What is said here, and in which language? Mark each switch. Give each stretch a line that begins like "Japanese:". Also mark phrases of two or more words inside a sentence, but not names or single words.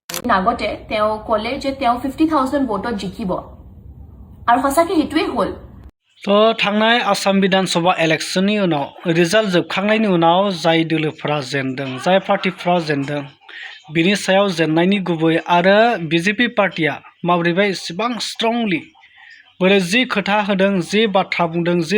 Assamese: আগতে তেওঁ ক'লে যে তেওঁ 50,000 ভোটত জিকিব আৰু সঁচাকৈ সেইটোৱে হ'ল
Bodo: তো थांनाय आसाम विधानसभा इलेक्शननि उनाव रिजाल्ट जोबखांनायनि उनाव जाय दोलोफोरा जेनदों जाय पार्टिफ्रा जेनदों बिनि सायाव जेननायनि गुबै आरो बिजेपि पार्टिया माबोरैबा इसेबां स्ट्रंलि बोरै जि खोथा होदों जि बाथ्रा बुंदों जि